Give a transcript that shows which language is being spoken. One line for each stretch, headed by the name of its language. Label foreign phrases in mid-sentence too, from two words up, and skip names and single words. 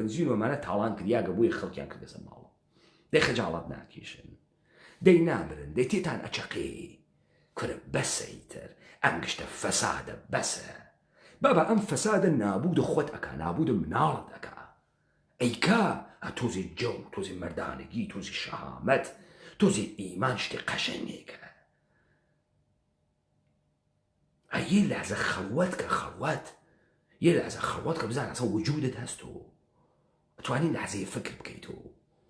Central Kurdish: بنزین ومانە تاڵان کردیاگە بۆی خەڵکیان کردەسە ماڵە دەی خەجاڵەت ناکێشن دەی نامرن دەی تێتان ئەچەقێ کورە بەسەیتر ئەم گشتە فەسادە بەسە بابا ئەم فەسادە نابوودە خۆت ئەکا نابوودە مناڵت ئەکا ئەیکا تۆزی جەو تۆزی مەردانگی تۆزی شەهامەت تۆزی ئیمان شتی قەشەنگێکە
Persian: یه لحظه خلوت
Central Kurdish: کە خەڵوەت
Persian: یه لحظه
Central Kurdish: خەڵوەت کە بزان ئەسە وجودت هەست و ئەتوانی لحظەیە فکر بکەیت و